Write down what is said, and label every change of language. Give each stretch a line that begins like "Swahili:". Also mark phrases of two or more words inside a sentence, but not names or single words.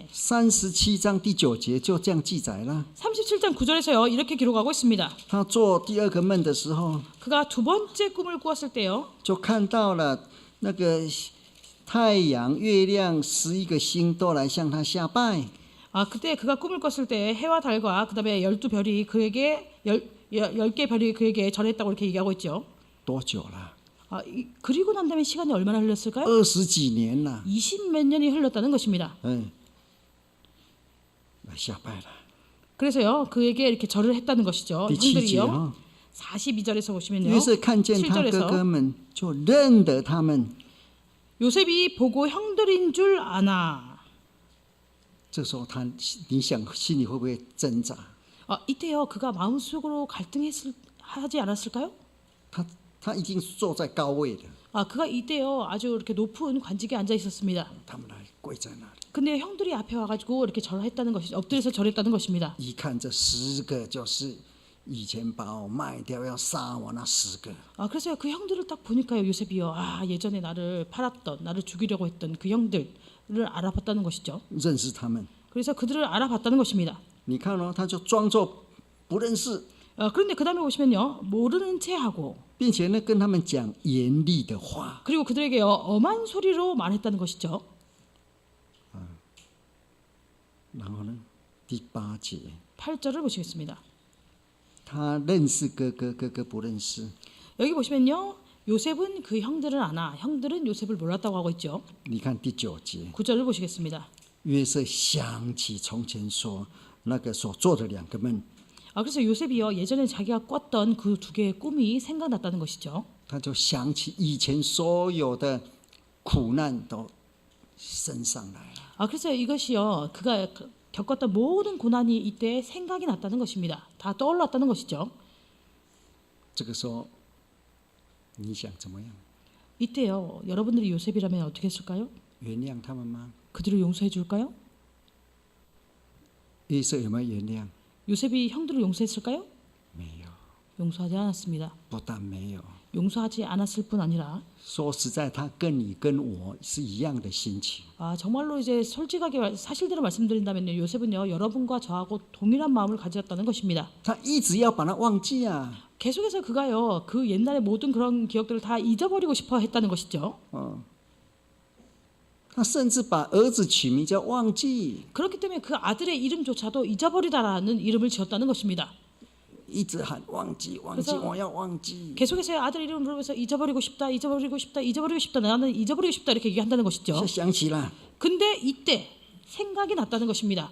Chinese: 37章第9节就这样记载了。
Korean: 37장 9절에서요. 이렇게 기록하고 있습니다.
Chinese: 他做第二个梦的时候，
Korean: 그가 두 번째 꿈을 꾸었을 때요.
Chinese: 就看到了那个太阳、月亮11个星都来向他下拜。
Korean: 그때 그가 꿈을 꿨을 때 해와 달과 그다음에 12별이 그에게 10개 별이 그에게 절했다고 이렇게 얘기하고 있죠.
Chinese: 多久了？
Korean: 그리고 난 다음에 시간이 얼마나 흘렀을까요?
Chinese: 20 几年了。
Korean: 20몇 년이 흘렀다는 것입니다.
Chinese: 来下拜了。
Korean: 그래서요 그에게 이렇게 절을 했다는 것이죠.
Chinese: 第7节
Korean: 형들이요. 42절에서 보시면요.
Chinese: 约瑟看见他哥
Korean: 7절에서
Chinese: 哥们，就认得他们。
Korean: 요셉이 보고 형들인 줄 아나.
Chinese: 这时候你想心里会不会挣扎？
Korean: 이때요 그가 마음속으로 갈등하지 않았을까요?
Chinese: 他已经坐在高位的，
Korean: 그가 이때요 아주 이렇게 높은 관직에 앉아 있었습니다.
Chinese: 他们来跪在那里，
Korean: 근데 형들이 앞에 와가지고 이렇게 절했다는 것이 엎드려서 절했다는 것입니다.
Chinese: 一看这10个就是以前把我卖掉要杀我那10个。
Korean: 그래서 그 형들을 딱 보니까요 요셉이요 예전에 나를 팔았던 나를 죽이려고 했던 그 형들을 알아봤다는 것이죠.
Chinese: 认识他们。
Korean: 그래서 그들을 알아봤다는 것입니다.
Chinese: 你看哦，他就装作不认识，
Korean: 그런데 그 다음에 보시면요 모르는 체하고
Chinese: 并且呢跟他们讲严厉的话。
Korean: 그리고 그들에게요 엄한 소리로 말했다는 것이죠.
Chinese: 然后呢，第8节，
Korean: 8절을 보시겠습니다.
Chinese: 他认识哥哥，哥哥不认识。
Korean: 여기 보시면요 요셉은 그 형들을 아나 형들은 요셉을 몰랐다고 하고 있죠.
Chinese: 你看第9节，
Korean: 9절을 보시겠습니다.
Chinese: 约瑟想起从前所那个所做的2个梦，
Korean: 그래서 요셉이요 예전에 자기가 꿨던 그 2개의 꿈이 생각났다는 것이죠.
Chinese: 他就想起以前所有的苦难都升上来了。
Korean: 그래서 이것이요 그가 겪었던 모든 고난이 이때 생각이 났다는 것입니다. 다 떠올랐다는 것이죠.
Chinese: 这个时候，你想怎么样？
Korean: 이때요 여러분들이 요셉이라면 어떻게 했을까요?
Chinese: 原谅他们吗？
Korean: 그들을 용서해 줄까요?
Chinese: 约瑟有没有原谅？
Korean: 요셉이 형들을 용서했을까요?
Chinese: 没有，
Korean: 용서하지 않았습니다.
Chinese: 不但没有。
Korean: 용서하지 않았을 뿐 아니라
Chinese: 说实在，他跟你跟我是一样的心情。
Korean: 정말로 이제 솔직하게 사실대로 말씀드린다면요 요셉은요 여러분과 저하고 동일한 마음을 가졌다는 것입니다.
Chinese: 他一直要把它忘记啊。
Korean: 계속해서 그가요 그 옛날의 모든 그런 기억들을 다 잊어버리고 싶어 했다는 것이죠.
Chinese: 他甚至把儿子取名叫忘记，
Korean: 그렇기 때문에 그 아들의 이름조차도 잊어버리다라는 이름을 지었다는 것입니다.
Chinese: 一直喊忘记忘记，
Korean: 그래서
Chinese: 我要忘记。
Korean: 계속해서 아들 이름을 부르면서 잊어버리고 싶다 잊어버리고 싶다 잊어버리고 싶다 나는 잊어버리고 싶다 이렇게 얘기한다는 것이죠.
Chinese: 想起了，
Korean: 근데 이때 생각이 났다는 것입니다.